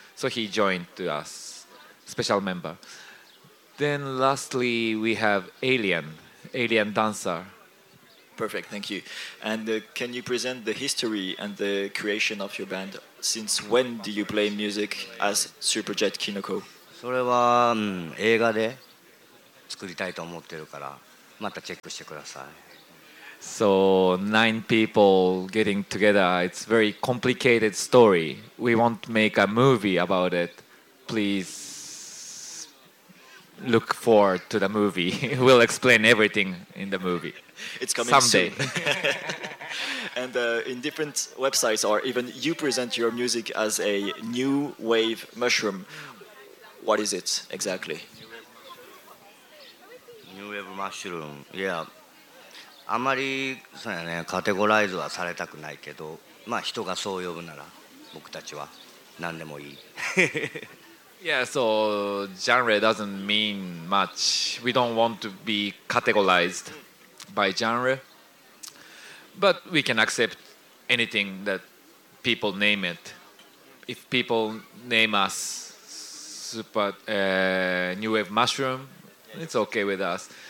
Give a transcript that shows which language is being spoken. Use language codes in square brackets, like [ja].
[en] So he joined to us, special member. Then lastly, we have Alien Dancer. Perfect, thank you. And can you present the history and the creation of your band? Since when do you play music as Superjet Kinoko? [ja] それは映画で作りたいと思ってるから、またチェックしてください。 [en] So nine people getting together, it's a very complicated story. We want to make a movie about it. Please look forward to the movie. We'll explain everything in the movie. It's coming someday. Soon. And in different websites or even you present your music as a new wave mushroom. What is it exactly? New wave mushroom, yeah. [ja] あまりそうやね、カテゴライズはされたくないけど、まあ人がそう呼ぶなら僕たちは何でもいい。 [en] Yeah, so genre doesn't mean much. We don't want to be categorized by genre, but we can accept anything that people name it. If people name us super new wave mushroom, it's okay with us.